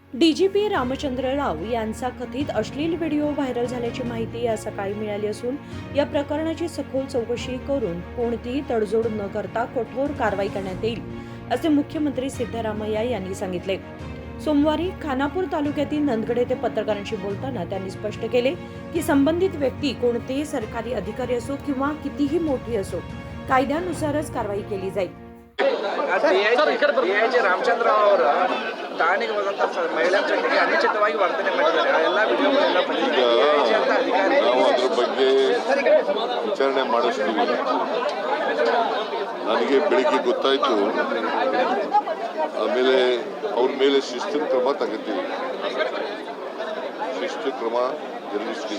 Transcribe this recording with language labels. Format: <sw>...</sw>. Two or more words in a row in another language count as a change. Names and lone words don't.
<mr>डीजीपी रामचंद्र राव यांचा कथित अश्लील व्हिडिओ व्हायरल झाल्याची माहिती आज सकाळी मिळाली असून या प्रकरणाची सखोल चौकशी करून कोणतीही तडजोड न करता कठोर कारवाई करण्यात येईल असे मुख्यमंत्री सिद्धरामय्या यांनी सांगितले। सोमवारी खानापूर तालुक्यातील नंदगड येथे पत्रकारांशी बोलताना त्यांनी स्पष्ट केले की संबंधित व्यक्ती कोणतेही सरकारी अधिकारी असो किंवा कितीही मोठी असो कायद्यानुसारच कारवाई केली जाईल।</mr> <kn>ರಾಮಚಂದ್ರರಾವ್ ಅವರ ಠಾಣೆಗೆ ಹೋದಂತ ಮಹಿಳೆಯರ ಜೊತೆಗೆ ಅನುಚಿತವಾಗಿ ವರ್ತನೆ ಮಾಡಿದ್ದಾರೆ। ಎಲ್ಲ ವಿಡಿಯೋಗಳೆಲ್ಲ ಬಂದಿದೆ। ನಾವು ಅದರ ಬಗ್ಗೆ ವಿಚಾರಣೆ ಮಾಡಿಸ್ತೀವಿ। ನನಗೆ ಬೆಳಿಗ್ಗೆ ಗೊತ್ತಾಯಿತು, ಆಮೇಲೆ ಅವ್ರ ಮೇಲೆ ಶಿಸ್ತಿನ ಕ್ರಮ ತಗೋತೀವಿ, ಶಿಸ್ತು ಕ್ರಮ ಜರುಗಿಸ್ತೀವಿ।</kn>